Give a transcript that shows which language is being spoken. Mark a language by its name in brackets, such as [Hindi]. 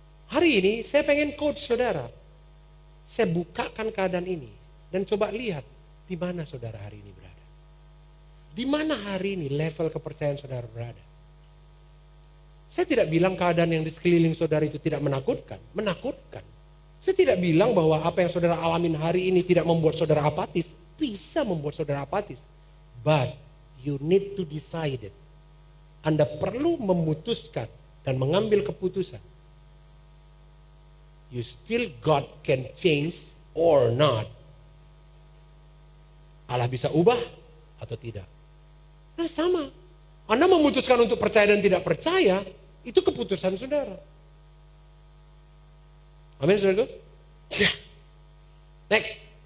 [Indonesian] Hari ini saya pengen coach saudara. Saya bukakan keadaan ini dan coba lihat di mana saudara hari ini berada. Di mana hari ini level kepercayaan saudara berada? Saya tidak bilang keadaan yang di sekeliling saudara itu tidak menakutkan. Menakutkan. Saya tidak bilang bahwa apa yang saudara alamin hari ini tidak membuat saudara apatis. Bisa membuat saudara apatis. [English] But you need to decide it. [Indonesian] Anda perlu memutuskan dan mengambil keputusan. [English] You still God can change or not. [Indonesian] Allah bisa ubah atau tidak. Nah sama. Anda memutuskan untuk percaya dan tidak percaya, itu keputusan saudara. Amin saudara? Ya. Next.